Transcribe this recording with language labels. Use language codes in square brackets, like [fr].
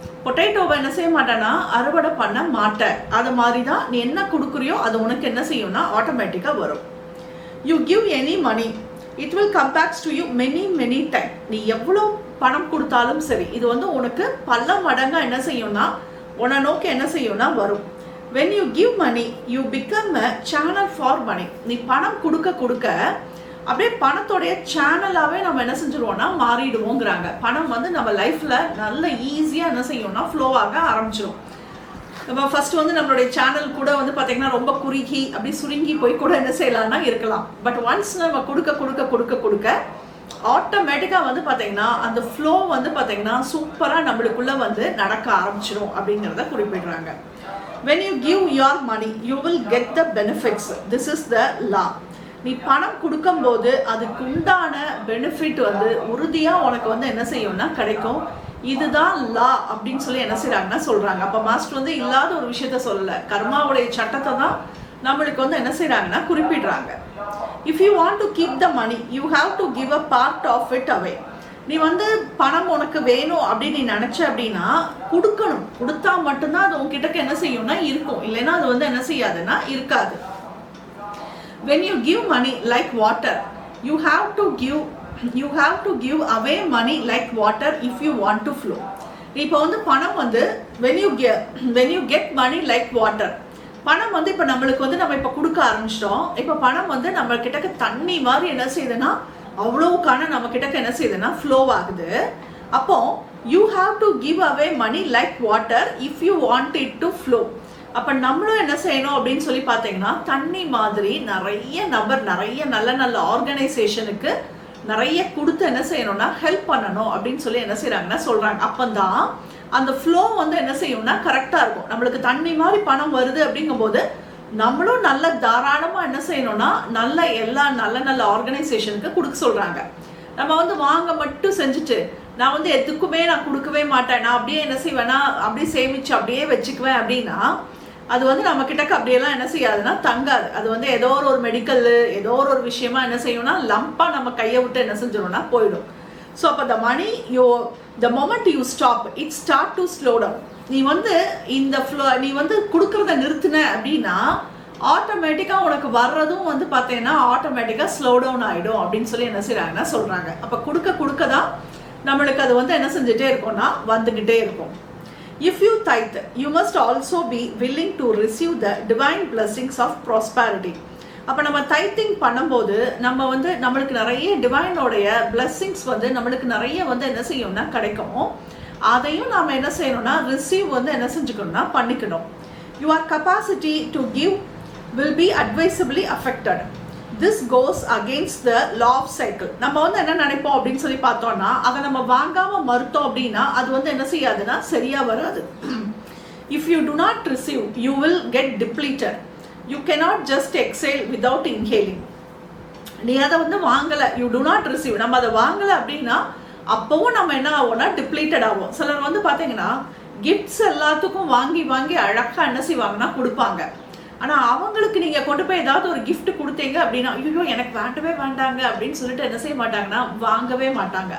[ta] பொட்டேட்டோவை என்ன செய்ய மாட்டேன்னா அறுவடை பண்ண மாட்டேன். அது மாதிரி தான் நீ என்ன கொடுக்குறியோ அது உனக்கு என்ன செய்யும்னா ஆட்டோமேட்டிக்காக வரும். [en] You give any money, it will come backs to you many time. [ta] நீ எவ்வளோ பணம் கொடுத்தாலும் சரி இது வந்து உனக்கு பல மடங்காக என்ன செய்யும்னா உன்னை நோக்கி என்ன செய்யும்னா வரும். [en] when you give money you become a channel for money. [ta] நீ பணம் கொடுக்க கொடுக்க அப்படியே பணத்தோடைய சேனலாகவே நம்ம என்ன செஞ்சிருவோம்னா மாறிடுவோங்கிறாங்க. பணம் வந்து நம்ம லைஃப்பில் நல்ல ஈஸியாக என்ன செய்யும்னா ஃப்ளோ ஆக ஆரம்பிச்சிடும். நம்ம ஃபர்ஸ்ட் வந்து நம்மளுடைய சேனல் கூட வந்து பார்த்தீங்கன்னா ரொம்ப குறுகி அப்படி சுருங்கி போய் கூட என்ன செய்யலாம்னா இருக்கலாம். பட் ஒன்ஸ் நம்ம கொடுக்க கொடுக்க கொடுக்க கொடுக்க ஆட்டோமேட்டிக்காக வந்து பார்த்தீங்கன்னா அந்த ஃப்ளோ வந்து பார்த்தீங்கன்னா சூப்பராக நம்மளுக்குள்ளே வந்து நடக்க ஆரம்பிச்சிடும் அப்படிங்கிறத குறிப்பிடுறாங்க. [en] when you give your money you will get the benefits, this is the law. [ta] நீ பணம் கொடுக்கும்போது அதுக்கு உண்டான பெனிஃபிட் வந்து உறுதியாக உனக்கு வந்து என்ன செய்யும்னா கிடைக்கும். இதுதான் லா அப்படின்னு சொல்லி என்ன செய்கிறாங்கன்னா சொல்கிறாங்க. அப்போ மாஸ்டர் வந்து இல்லாத ஒரு விஷயத்த சொல்லலை, கர்மாவுடைய சட்டத்தை தான் நம்மளுக்கு வந்து என்ன செய்கிறாங்கன்னா குறிப்பிடுறாங்க. [en] If you want to keep the money you have to give a part of it away. [ta] நீ வந்து பணம் உனக்கு வேணும் அப்படின்னு நீ நினச்ச அப்படின்னா கொடுக்கணும். கொடுத்தா மட்டும்தான் அது உங்ககிட்ட என்ன செய்யும்னா இருக்கும், இல்லைன்னா அது வந்து என்ன செய்யாதுன்னா இருக்காது. [en] when you give money like water you have to give away money like water if you want to flow. [ta] இப்போ வந்து பணம் வந்து [en] when you get money like water, [ta] பணம் வந்து இப்போ நம்மளுக்கு வந்து நம்ம இப்போ கொடுக்க ஆரம்பிச்சிட்டோம். இப்போ பணம் வந்து நம்ம கிட்டக்க தண்ணி மாதிரி என்ன செய்யுதுன்னா அவ்வளவுக்கான நம்ம கிட்டக்க என்ன செய்யுதுன்னா ஃப்ளோ ஆகுது. [en] அப்போ you have to give away money like water if you want it to flow. [ta] அப்போ நம்மளும் என்ன செய்யணும் அப்படின்னு சொல்லி பார்த்தீங்கன்னா தண்ணி மாதிரி நிறைய நபர் நிறைய நல்ல நல்ல ஆர்கனைசேஷனுக்கு நிறைய கொடுத்து என்ன செய்யணும்னா ஹெல்ப் பண்ணணும் அப்படின்னு சொல்லி என்ன செய்கிறாங்கன்னா சொல்கிறாங்க. அப்போதான் அந்த ஃப்ளோ வந்து என்ன செய்யும்னா கரெக்டாக இருக்கும். நம்மளுக்கு தண்ணி மாதிரி பணம் வருது அப்படிங்கும்போது நம்மளும் நல்ல தாராளமாக என்ன செய்யணும்னா எல்லா நல்ல நல்ல ஆர்கனைசேஷனுக்கு கொடுக்க சொல்கிறாங்க. நம்ம வந்து வாங்க மட்டும் செஞ்சுட்டு நான் வந்து எதுக்குமே நான் கொடுக்கவே மாட்டேன், நான் அப்படியே என்ன செய்வேன்னா அப்படியே சேமிச்சு அப்படியே வச்சுக்குவேன் அப்படின்னா அது வந்து நம்ம கிட்டக்க அப்படியெல்லாம் என்ன செய்யாதுன்னா தங்காது. அது வந்து ஏதோ ஒரு மெடிக்கல் ஏதோ ஒரு விஷயமா என்ன செய்யணும்னா லம்பாக நம்ம கையை விட்டு என்ன செஞ்சிடும்னா போயிடும். [en] So அப்போ the moment you stop it start to slow down. [ta] நீ வந்து இந்த ஃப்ளோ நீ வந்து கொடுக்குறத நிறுத்தின அப்படின்னா ஆட்டோமேட்டிக்காக உனக்கு வர்றதும் வந்து பார்த்தீங்கன்னா ஆட்டோமேட்டிக்காக ஸ்லோ டவுன் ஆகிடும் அப்படின்னு சொல்லி என்ன செய்கிறாங்கன்னா சொல்கிறாங்க. அப்போ கொடுக்க தான் நம்மளுக்கு அது வந்து என்ன செஞ்சுட்டே இருக்கும்னா வந்துக்கிட்டே இருக்கும். [en] If you tithe, you must also be willing to receive the divine blessings of prosperity. [ta] அப்போ நம்ம டைத்திங் பண்ணும்போது நம்ம வந்து நம்மளுக்கு நிறைய டிவைனோடைய பிளெஸ்ஸிங்ஸ் வந்து நம்மளுக்கு நிறைய வந்து என்ன செய்யணும்னா கிடைக்கும். அதையும் நாம் என்ன செய்யணும்னா ரிசீவ் வந்து என்ன செஞ்சுக்கணும்னா பண்ணிக்கணும். [en] Your capacity to give will be advisably affected. This goes against the law of cycle. [ta] நம்ம வந்து என்ன நினைப்போம் அப்படின்னு சொல்லி பார்த்தோம்னா அதை நம்ம வாங்காமல் மறுத்தோம் அப்படின்னா அது வந்து என்ன செய்யாதுன்னா சரியாக வராது. [en] If you do not receive you will get depleted. You cannot just exhale without inhaling. [ta] நீ அதை வந்து வாங்கலை, [en] you do not receive, [ta] நம்ம அதை வாங்கலை அப்படின்னா அப்போவும் நம்ம என்ன ஆகும்னா டிப்ளீட்டட் ஆகும். சிலர் வந்து பார்த்தீங்கன்னா கிஃப்ட்ஸ் எல்லாத்துக்கும் வாங்கி அழகாக என்ன செய்வாங்கன்னா கொடுப்பாங்க. ஆனால் அவங்களுக்கு நீங்கள் கொண்டு போய் ஏதாவது ஒரு கிஃப்ட் கொடுத்தீங்க அப்படின்னா ஐயோ எனக்கு வேண்டவே வேண்டாங்க அப்படின்னு சொல்லிட்டு என்ன செய்ய மாட்டாங்கன்னா வாங்கவே மாட்டாங்க.